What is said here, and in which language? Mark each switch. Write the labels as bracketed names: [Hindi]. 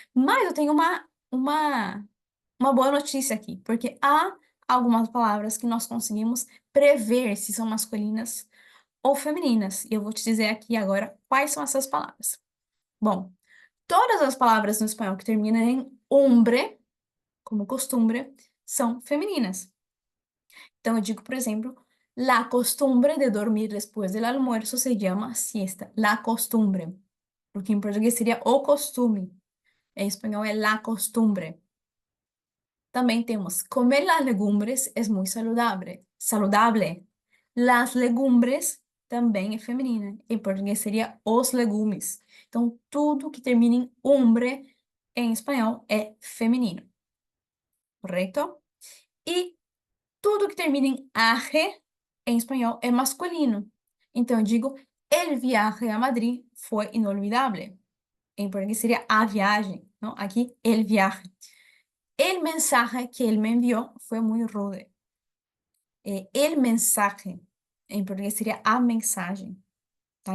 [Portuguese] Mas eu tenho uma boa notícia aqui, porque há algumas palavras que nós conseguimos prever se são masculinas ou femininas. E eu vou te dizer aqui agora quais são essas palavras. Bom, todas as palavras no espanhol que terminam em umbre, como costumbre, são femininas. Então eu digo, por exemplo, [Spanish] la costumbre de dormir después del almuerzo se llama siesta. La costumbre. [Portuguese] Porque em português seria o costume. Em espanhol é [Spanish] la costumbre. También tenemos, comer las legumbres es muy saludable. Saludable. Las legumbres [Portuguese] também é feminina. Em português seria os legumes. Então, tudo que termina em umbre, em espanhol, é feminino. Correto? E tudo que termina em aje, em espanhol, é masculino. Então, eu digo, [Spanish] el viaje a Madrid foi inolvidable. [Portuguese] Em português seria a viagem. Não? Aqui, el viaje. [Spanish] El mensaje que él me envió fue muy rude. El mensaje, [Portuguese] em português, seria a mensagem, tá?